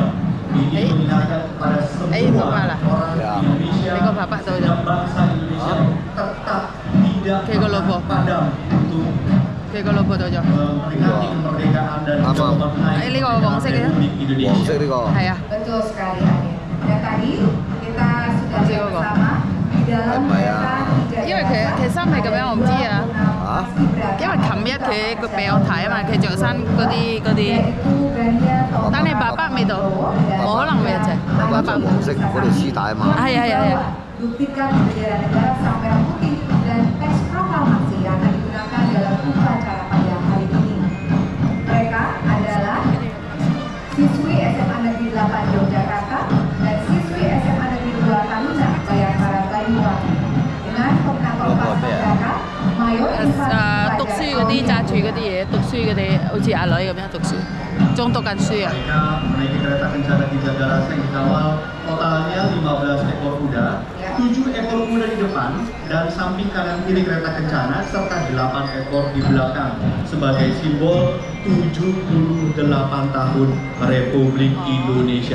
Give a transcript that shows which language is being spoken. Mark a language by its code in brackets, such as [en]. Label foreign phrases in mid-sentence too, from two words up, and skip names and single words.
[id] Ini mengingatkan kepada semua orang Indonesia dan bangsa Indonesia tetap tidak pernah padam untuk memperingati kemerdekaan dan kemerdekaan Republik Indonesia. Betul sekali, Ade. Dan tadi kita sudah bersama di dalam kereta Ki [yue] 因為佢衫係咁樣，我唔知啊。因為琴日佢俾我睇啊嘛，佢着衫嗰啲，但係爸爸未到，冇可能未啫。爸爸黃色嗰條絲帶啊嘛。係啊。 [id] Buktikan bendera negara sang merah putih dan teks proklamasi yang akan digunakan dalam upacara pada hari ini. Mereka adalah siswi SMA Negeri 8 Yogyakarta dan siswi SMA Negeri 2 Taruna Bayangkara Banyuwangi. Dengan koordinator paskibraka Mayor Infantri [yue] 讀書嗰啲揸住嗰啲嘢，讀書嗰啲好似阿女咁樣讀書，仲讀緊書啊。 [id] Mereka menaiki kereta kencana Ki Jagarasa yang dikawal totalnya 15 ekor kuda, 7 ekor kuda di depan dan samping kanan kiri kereta kencana serta 8 ekor di belakang sebagai simbol 78 tahun Republik Indonesia.